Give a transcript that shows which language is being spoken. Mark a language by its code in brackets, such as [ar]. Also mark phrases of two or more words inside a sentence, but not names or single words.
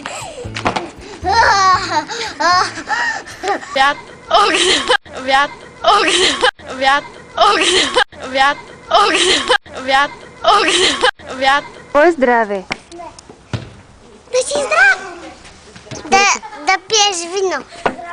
[bg] Вят, огня, вят, огня, вят, огня, вят, огня, вят, огня, вят. Твое здраве! Да си здрав! Да пиеш вино.